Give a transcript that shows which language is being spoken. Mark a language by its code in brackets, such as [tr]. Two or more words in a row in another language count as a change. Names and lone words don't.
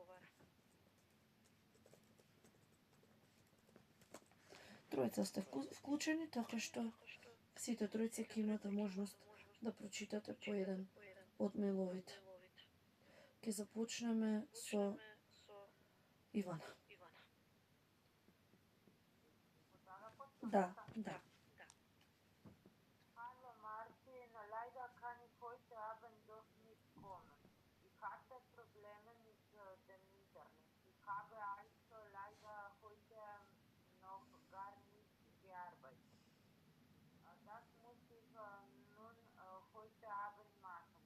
[mk] Тројца сте вклучени, така што сите тројца ќе имате можност да прочитате по еден од мейловите. Ќе започнеме со Ивана. Да, да. [de] Hallo Martin, leider kann ich heute Abend doch nicht kommen. Ich hatte Probleme mit dem Internet. Ich habe also leider heute noch gar nicht gearbeitet. Das muss ich nun heute Abend machen.